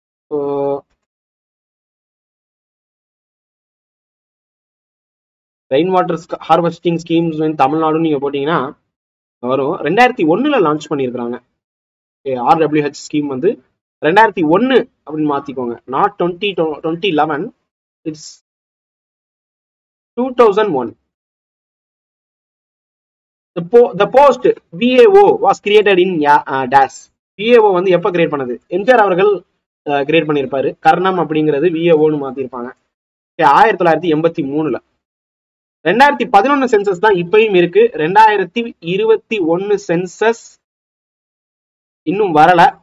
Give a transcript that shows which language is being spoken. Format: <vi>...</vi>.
<ta>So</ta> <en>rain water harvesting schemes</en> <ta>வந்து தமிழ்நாடுன்னு நீங்க போட்டீங்கன்னா வரும். 2001 லான்ச் பண்ணியிருக்கிறாங்க. RWH ஸ்கீம் வந்து 2001 அப்படின்னு மாத்திக்கோங்க,</ta> <en>Not 2011, it's 2001. The post VAO was created in DAS.</en> <ta>VAO வந்து எப்ப கிரியேட் பண்ணது? எம்ஜிஆர் அவர்கள் கிரியேட் பண்ணியிருப்பாரு. கர்ணம் அப்படிங்கிறது VAOன்னு மாத்திருப்பாங்க 1983. 2011 சென்சஸ் தான் இப்பயும் இருக்கு. 2021 சென்சஸ் இன்னும் வரல.</ta>